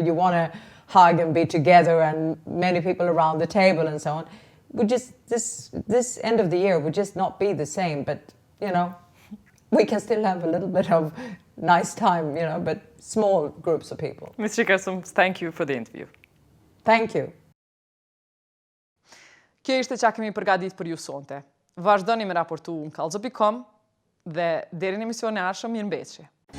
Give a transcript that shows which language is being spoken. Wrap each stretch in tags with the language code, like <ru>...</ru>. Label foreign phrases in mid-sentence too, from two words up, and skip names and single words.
<en>You want to hug and be together and many people around the table and so on. This end of the year would just not be the same. But, we can still have a little bit of nice time, but small groups of people. Ms. Richardson, thank you for the interview. Thank you.</en> <sq>Kjo ishte çka kemi përgatitur për ju sonte. Vazhdoni me raportu në kallxo.com dhe deri në emisionin e ardhshëm, mirëmbëjtje.</sq>